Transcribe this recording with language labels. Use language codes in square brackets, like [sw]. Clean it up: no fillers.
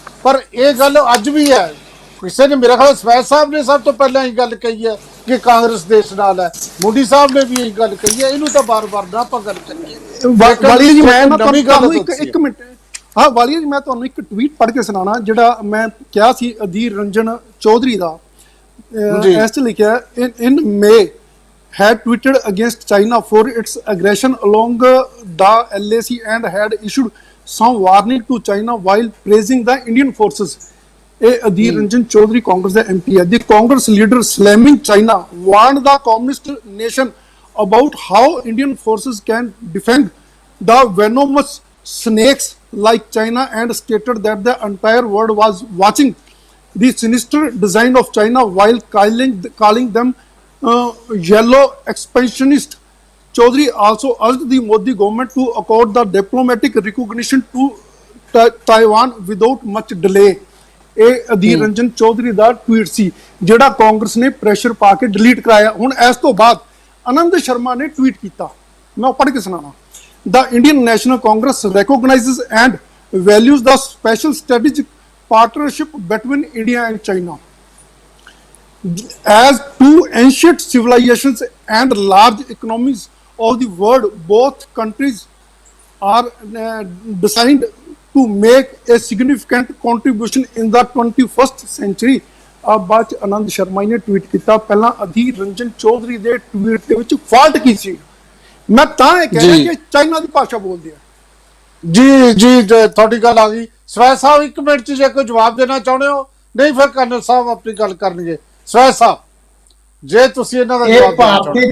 [pa] ਪਰ ਇਹ ਗੱਲ ਅੱਜ ਵੀ ਹੈ, ਕਿਸੇ ਨੇ, ਮੇਰਾ ਖਿਆਲ ਸਵੈਸ ਸਾਹਿਬ ਨੇ ਸਭ ਤੋਂ ਪਹਿਲਾਂ ਇਹ ਗੱਲ ਕਹੀ ਹੈ ਕਿ ਕਾਂਗਰਸ ਦੇਸ਼ ਨਾਲ ਹੈ, ਮੋਦੀ ਸਾਹਿਬ ਨੇ ਵੀ ਇਹ ਗੱਲ ਕਹੀ ਹੈ। ਇਹਨੂੰ ਤਾਂ ਬਾਰ-ਬਾਰ ਨਾ ਆਪਾਂ ਗੱਲ ਕਰੀਏ। ਵਾਲੀਆ ਜੀ, ਮੈਂ ਤੁਹਾਨੂੰ ਇੱਕ ਮਿੰਟ, ਹਾਂ ਵਾਲੀਆ ਜੀ, ਮੈਂ ਤੁਹਾਨੂੰ ਇੱਕ ਟਵੀਟ ਪੜ੍ਹ ਕੇ ਸੁਣਾਉਣਾ ਜਿਹੜਾ ਮੈਂ ਕਿਹਾ ਸੀ ਅਧੀਰ ਰੰਜਨ ਚੌਧਰੀ ਦਾ। ਇਸ 'ਚ ਲਿਖਿਆ, [en] In May had tweeted against China for its aggression along the LAC and had issued some warning to China while praising the Indian forces. [pa] ਇਹ ਅਧੀਰ ਰੰਜਨ ਚੌਧਰੀ ਕਾਂਗਰਸ ਦਾ MP ਹੈ। [en] The Congress leader slamming China warned the communist nation about how Indian forces can defend the venomous snakes like China and stated that the entire world was watching the sinister design of China while calling them yellow expansionist. Chaudhary also urged the Modi government to accord the diplomatic recognition to Taiwan without much delay. [pa] ਇਹ ਅਧੀਰ ਰੰਜਨ ਚੌਧਰੀ ਦਾ tweet ਸੀ ਜਿਹੜਾ ਕਾਂਗਰਸ ਨੇ pressure ਪਾ ਕੇ delete ਕਰਾਇਆ। ਹੁਣ ਇਸ ਤੋਂ ਬਾਅਦ ਆਨੰਦ ਸ਼ਰਮਾ ਨੇ ਟਵੀਟ ਕੀਤਾ, ਮੈਂ ਪੜ੍ਹ ਕੇ ਸੁਣਾਣਾ। [en] The Indian National Congress recognizes and values the special strategic partnership between India and China. As two ancient civilizations and large economies of the world, both countries are designed to make a significant contribution in the 21st century. [pa] ਬਾਅਦ ਚ ਆਨੰਦ ਸ਼ਰਮਾ ਨੇ tweet ਕੀਤਾ। ਪਹਿਲਾਂ ਅਧੀਰ ਰੰਜਨ ਚੌਧਰੀ ਦੇ tweet ਦੇ ਵਿੱਚ fault ਕੀ ਸੀ? ਮੈਂ ਤਾਂ ਇਹ ਕਹਿ ਰਿਹਾ ਕਿ ਚਾਈਨਾ ਦੀ ਭਾਸ਼ਾ ਬੋਲਦੇ ਆ। ਜੀ ਤੁਹਾਡੀ ਗੱਲ ਆ ਗਈ। ਸਵੈ ਸਾਹਿਬ 1 ਮਿੰਟ ਚ ਜੇ ਕੋਈ ਜਵਾਬ ਦੇਣਾ ਚਾਹੁੰਦੇ ਹੋ, ਨਹੀਂ ਫਿਰ ਕਰਨਲ ਸਾਹਿਬ ਆਪਣੀ ਗੱਲ ਕਰਨਗੇ। ਸਵੈ ਸਾਹਿਬ ਜੇ ਤੁਸੀਂ ਇਹਨਾਂ ਦਾ ਜਵਾਬ ਦੇਣਾ ਚਾਹੁੰਦੇ।